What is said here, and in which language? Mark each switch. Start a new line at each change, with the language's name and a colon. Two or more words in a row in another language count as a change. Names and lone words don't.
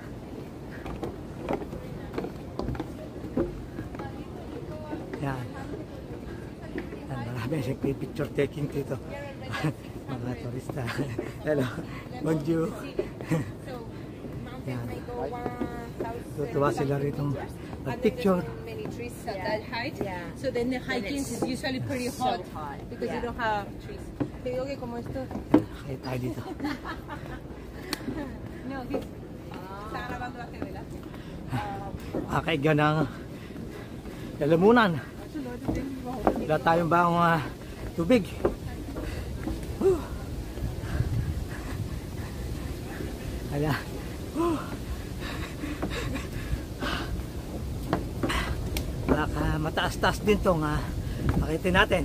Filipino: Yan. Marami siyang
English: picture taking
Filipino: dito. Mga turista. Hello. Bonjour. Yan. Tutuwa sila rito mag-picture.
English: At that height, so then the hiking is usually pretty hot because you don't have trees.
Spanish: Te digo que como esto.
Filipino: Kaya tayo dito.
English: No, this.
Spanish: Está grabando la TV, ¿verdad?
Filipino: Kakaiga ng lalamunan. Wala tayong baong tubig. Ayan. Mataas-taas din itong pakitin natin.